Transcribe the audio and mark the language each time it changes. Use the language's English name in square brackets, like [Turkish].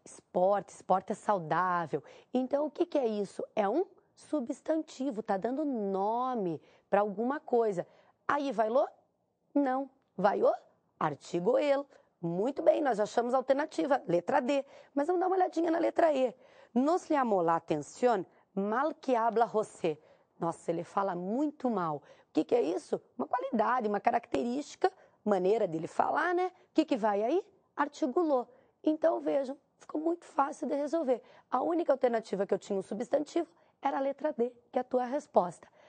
[Portuguese] Esporte, esporte é saudável. Então, o que é isso? É um substantivo, está dando nome para alguma coisa. Aí vai lo? Não. Vai o artigo el. Muito bem, nós achamos a alternativa, letra D. Mas vamos dar uma olhadinha na letra E. [Spanish] Nos llamó la atención mal que habla José. [Portuguese] Nossa, ele fala muito mal. O que é isso? Uma qualidade, uma característica, maneira dele falar, né? O que vai aí? Artigo lo. Então, vejam, ficou muito fácil de resolver. A única alternativa que eu tinha um substantivo era a letra D, que é a tua resposta.